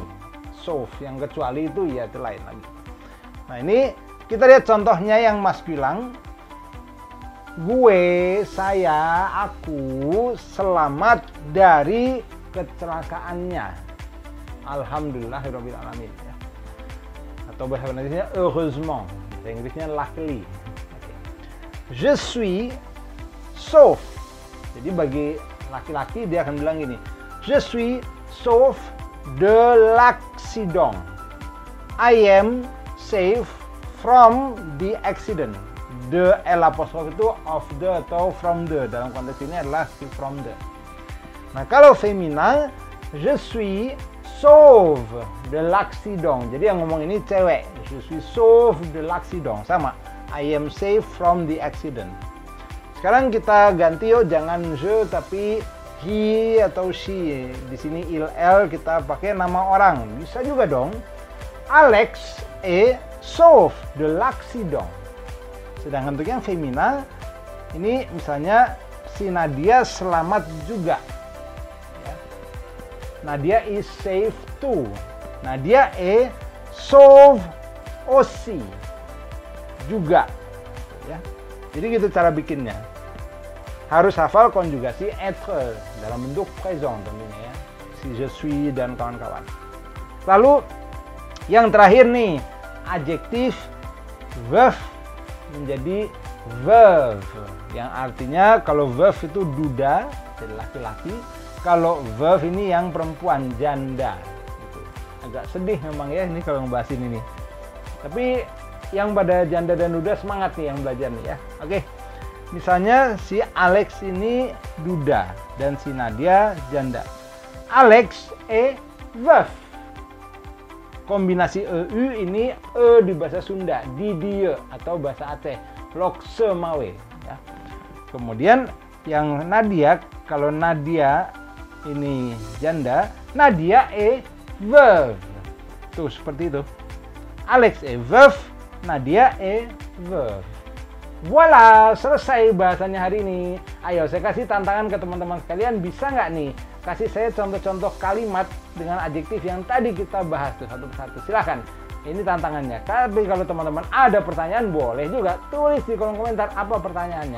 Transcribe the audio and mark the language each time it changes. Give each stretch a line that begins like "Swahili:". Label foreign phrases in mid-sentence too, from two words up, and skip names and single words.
Indonesian: Sauve, yang kecuali itu ya itu lain lagi. Nah, ini kita lihat contohnya yang Mas bilang. Gue, saya, aku selamat dari kecelakaannya.
Arabic: الحمد لله رب العالمين
Indonesian: ya. Atau bahasa Indonesia heureusement, bahasa Inggrisnya luckily.
French: Okay. Je suis sauf.
Indonesian: Jadi bagi laki-laki dia akan bilang gini,
French: je suis sauf de l'accident.
English: I am safe from the accident. The L apostrof itu of the atau from the,
Indonesian: dalam konteks ini adalah si
English: from the.
Indonesian: Nah, kalau femina,
French: je suis sauve de l'accident.
Indonesian: Jadi yang ngomong ini cewek.
French: Je suis sauve de l'accident.
Indonesian: Sama.
English: I am safe from the accident.
Indonesian: Sekarang kita ganti yuk, jangan je tapi he atau she. Di sini il el kita pakai nama orang. Bisa juga dong.
French: Alex est sauve de l'accident.
Indonesian: Sedangkan untuk yang femina, ini misalnya si Nadia selamat juga.
English: Ya. Nadia is safe too.
French: Nadia est sauve aussi.
Indonesian: Juga. Ya. Jadi gitu cara bikinnya. Harus hafal konjugasi être dalam bentuk présent tentunya ya. Si
French: je suis
Indonesian: dan kawan-kawan. Lalu yang terakhir nih, adjektif verb menjadi verve, yang artinya kalau verve itu duda, jadi laki-laki. Kalau verve ini yang perempuan, janda. Gitu. Agak sedih memang ya ini kalau ngebahas ini nih. Tapi yang pada janda dan duda semangat nih yang belajar nih ya. Oke, misalnya si Alex ini duda dan si Nadia janda.
French: Alex est veuf.
Indonesian: Kombinasi EU ini di bahasa Sunda, di dia atau bahasa Aceh, lokse mawe. Ya. Kemudian yang Nadia, kalau Nadia ini janda, Nadia
French: est veuve.
Indonesian: Tuh seperti itu.
French: Alex est veuf, Nadia est veuve. Voila,
Indonesian: selesai bahasannya hari ini. Ayo saya kasih tantangan ke teman-teman sekalian, bisa nggak nih kasih saya contoh-contoh kalimat dengan adjektif yang tadi kita bahas tuh satu persatu. Silahkan, ini tantangannya. Tapi kalau teman-teman ada pertanyaan boleh juga tulis di kolom komentar apa pertanyaannya.